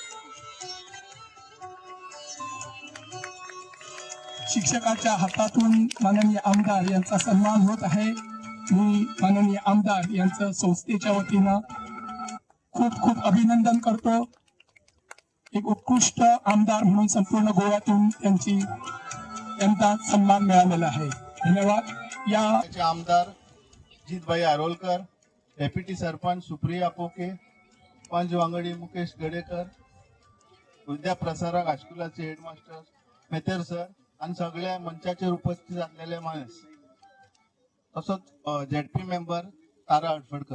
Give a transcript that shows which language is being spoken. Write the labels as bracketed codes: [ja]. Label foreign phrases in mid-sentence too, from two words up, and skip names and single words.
[mr] शिक्षकाच्या हातातून माननीय आमदार यांचा सन्मान होत आहे. मी माननीय आमदार यांचं संस्थेच्या वतीनं खूप खूप अभिनंदन करतो. एक उत्कृष्ट आमदार म्हणून संपूर्ण गोव्यातून त्यांचा सन्मान मिळालेला आहे. धन्यवाद. [kok] या आमदार जितभाई आरोलकर, डेप्युटी सरपंच सुप्रिया पोके, पंच वांगडी मुकेश गडेकर, विद्या प्रसारक हायस्कुलाचे हेडमास्टर मेथर सर आणि सगळ्या मंचाचेर उपस्थित असलेले माणस तसोच ZP मेंबर तारा हडफडकर.